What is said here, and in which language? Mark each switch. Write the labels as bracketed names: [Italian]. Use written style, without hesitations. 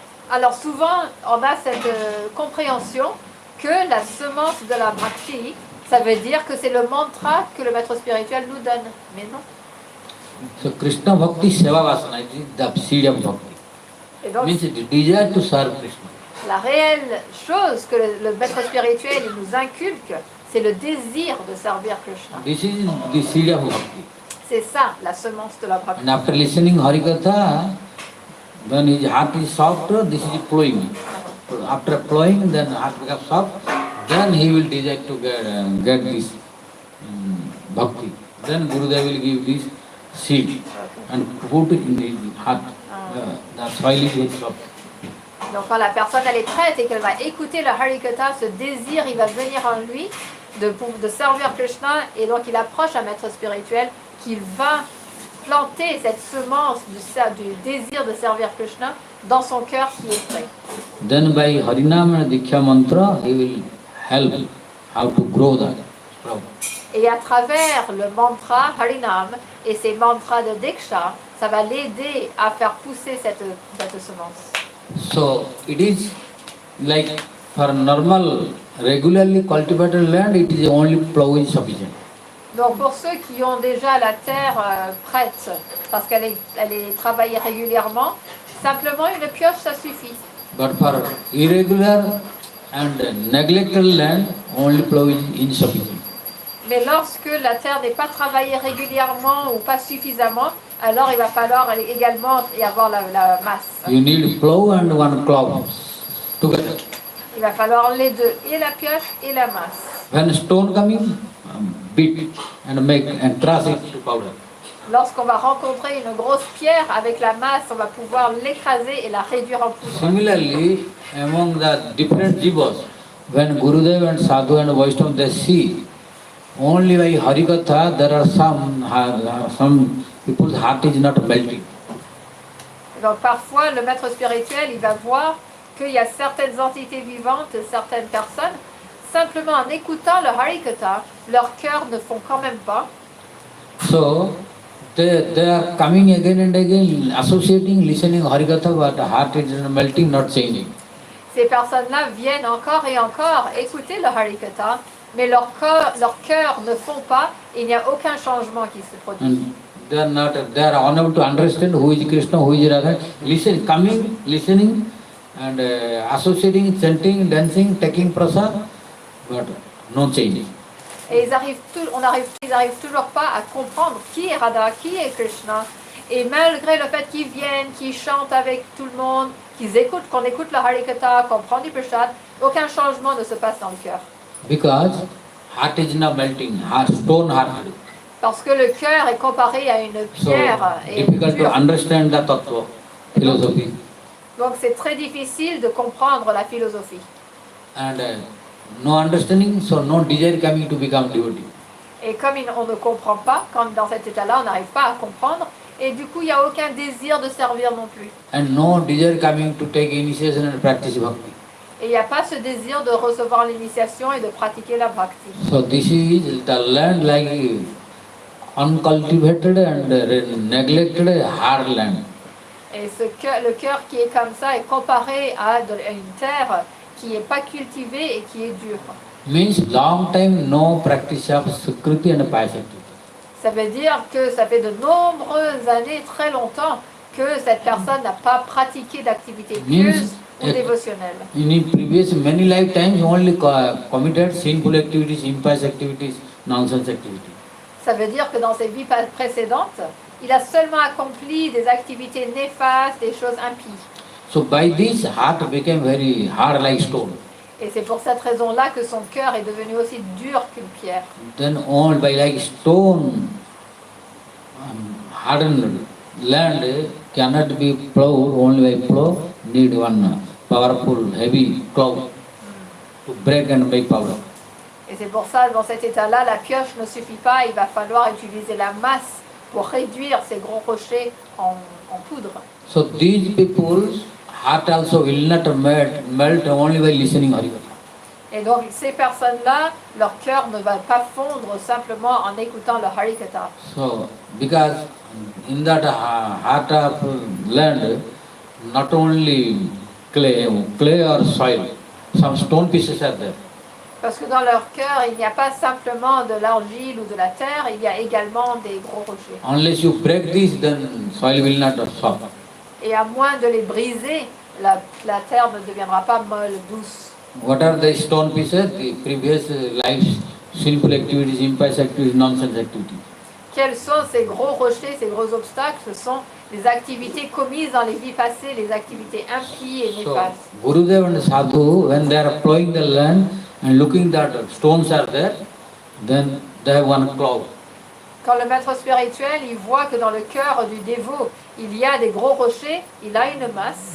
[French] Alors souvent, on a cette compréhension que la semence de la bhakti, ça veut dire que c'est le mantra que le maître spirituel nous donne. Mais non. [English] So Krishna Bhakti Seva Vasana is the seed of bhakti. [French] Et donc, [English] Means the desire to serve Krishna. [French] la réelle chose que le maître spirituel il nous inculque, c'est le désir de servir Krishna. [English] This is the seed of bhakti. [French] C'est ça, la semence de la bhakti. [English] And after listening Harikatha, when his heart is soft, this is plowing. After plowing, then heart becomes soft, then he will desire to get this bhakti. Then Gurudev will give this seed and put it in his heart. The soil is very soft. [French] Donc quand la personne elle est prête et qu'elle va écouter le Harikatha, ce désir il va venir en lui de servir Krishna, et donc il approche un maître spirituel qui va planter cette semence du désir de servir Krishna dans son cœur qui est prêt. [English] Then by Harinam and Diksha mantra, he will help how to grow that sprout. [French] Et à travers le mantra Harinam et ces mantras de Diksha, ça va l'aider à faire pousser cette semence. [English] So it is like for normal, regularly cultivated land, it is only plow is sufficient. [French] Donc pour ceux qui ont déjà la terre prête, parce qu'elle est travaillée régulièrement, simplement une pioche, ça suffit. [English] But for irregular and neglected land, only plow is insufficient. [French] Mais lorsque la terre n'est pas travaillée régulièrement ou pas suffisamment, alors il va falloir également y avoir la masse. [English] You need plow and one cloth together. [French] Il va falloir les deux, et la pioche et la masse. [English] When stone coming, beat and make and crush it to powder. [French] Lorsqu'on va rencontrer une grosse pierre avec la masse, on va pouvoir l'écraser et la réduire en poudre. [English] Similarly, among the different jivas, when Gurudev and Sadhu and Vaishnava they see, only by Harikatha there are some people's heart is not melting. [French] Donc parfois, le maître spirituel, il va voir qu'il y a certaines entités vivantes, certaines personnes, simplement en écoutant le Harikatha, leur cœur ne font quand même pas. [English] So, they are coming again and again, associating, listening Harikatha, but the heart is not melting, not changing. [French] Ces personnes-là viennent encore et encore écouter le Harikatha, mais leur cœur ne font pas, et il n'y a aucun changement qui se produit. [English] And they are unable to understand who is Krishna, who is Radha. Coming, listening, and associating, chanting, dancing, taking prasad, but no changing. [French] Et ils arrivent toujours pas à comprendre qui est Radha, qui est Krishna. Et malgré le fait qu'ils viennent, qu'ils chantent avec tout le monde, qu'on écoute le Harikatha, qu'on prend du prasad, aucun changement ne se passe dans le cœur. [English] Because heart is not melting, stone hearted. [French] Parce que le cœur est comparé à une pierre et [English] difficult to understand the tattva, philosophy. [French] Donc c'est très difficile de comprendre la philosophie. [English] And no understanding, so no desire coming to become devotee. [French] Et comme on ne comprend pas, quand dans cet état-là, on n'arrive pas à comprendre, et du coup, il n'y a aucun désir de servir non plus. [English] And no desire coming to take initiation and practice bhakti. [French] Et il n'y a pas ce désir de recevoir l'initiation et de pratiquer la bhakti. [English] So this is the land like uncultivated and neglected hard land. [French] Et le cœur qui est comme ça est comparé à une terre qui n'est pas cultivée et qui est dure. [English] Means long time no practice of sukriti and piety. [French] Ça veut dire que ça fait de nombreuses années, très longtemps, que cette personne n'a pas pratiqué d'activité pieuse ou dévotionnelle. [English] In previous many lifetimes only committed sinful activities, impious activities, nonsense activities. [French] Ça veut dire que dans ses vies précédentes, il a seulement accompli des activités néfastes, des choses impies. [English] So by this heart became very hard like stone. [French] Et c'est pour cette raison-là que son cœur est devenu aussi dur qu'une pierre. [English] Then all by like stone, hardened land cannot be plowed, only by plow need one powerful heavy plow to break and make powder. [French] Et c'est pour ça, dans cet état-là, la pioche ne suffit pas, il va falloir utiliser la masse pour réduire ces gros rochers en poudre. [English] So these people's heart also will not melt only by listening Harikatha. [French] Et donc ces personnes-là, leur cœur ne va pas fondre simplement en écoutant le Harikatha. [English] So because in that heart of land, not only clay or soil, some stone pieces are there. [French] Parce que dans leur cœur, il n'y a pas simplement de l'argile ou de la terre, il y a également des gros rochers. [English] Unless you break this, then soil will not absorb. [French] Et à moins de les briser, la terre ne deviendra pas molle, douce. [English] What are the stone pieces? The previous lives, sinful activities, impious activities, nonsense activities. [French] Quels sont ces gros rochers, ces gros obstacles? Ce sont les activités commises dans les vies passées, les activités impies et néfastes. [English] So, Gurudev and Sadhu, when they are plowing the land and looking that stones are there, then they have one cloud. [French] Quand le maître spirituel, il voit que dans le cœur du dévot, il y a des gros rochers, il a une masse.